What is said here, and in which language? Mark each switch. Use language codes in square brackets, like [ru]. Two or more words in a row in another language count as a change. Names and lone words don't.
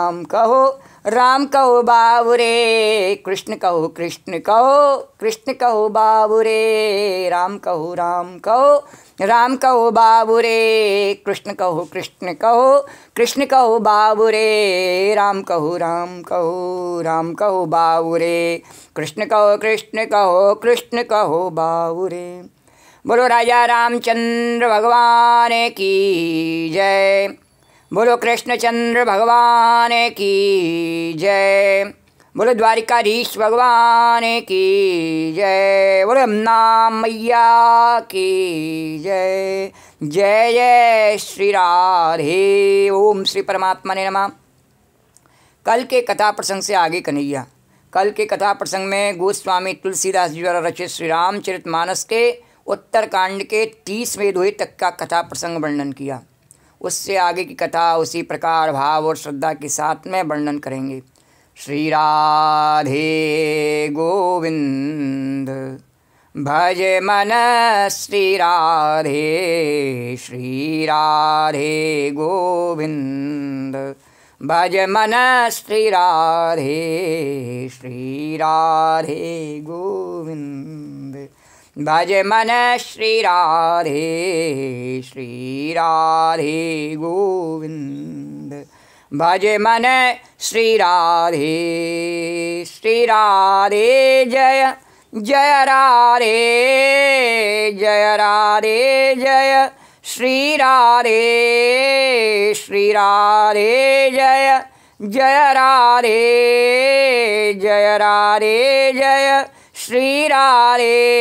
[hi] राम कहो बाबू रे, कृष्ण कहो कृष्ण कहो बाबू रे, राम कहो राम कहो बाबू रे, कृष्ण कहो कृष्ण कहो बाबू रे, राम कहो राम कहो बाबू रे, कृष्ण कहो कृष्ण कहो बाबू रे। बोलो राजा रामचंद्र भगवान की जय, बोलो कृष्णचंद्र भगवान की जय, बोलो द्वारिकाधीश भगवान की जय, बोलो यमुना मैया की जय। जय जय श्री राधे। [sa] ओम श्री परमात्मा ने नमः। [hi] कल के कथा प्रसंग से आगे कन्हैया। कल के कथा प्रसंग में गोस्वामी तुलसीदास जी द्वारा रचित श्री रामचरितमानस के उत्तरकांड के 30वें अध्याय तक का कथा प्रसंग वर्णन किया। उससे आगे की कथा उसी प्रकार भाव और श्रद्धा के साथ में वर्णन करेंगे। श्री राधे गोविंद भज मन, श्री राधे गोविंद भज मन, श्री राधे गोविंद भज मन, श्री राधे गोविंद भज मन, श्री राधे जय जय राधे जय श्री राधे जय जय राधे जय श्री राधे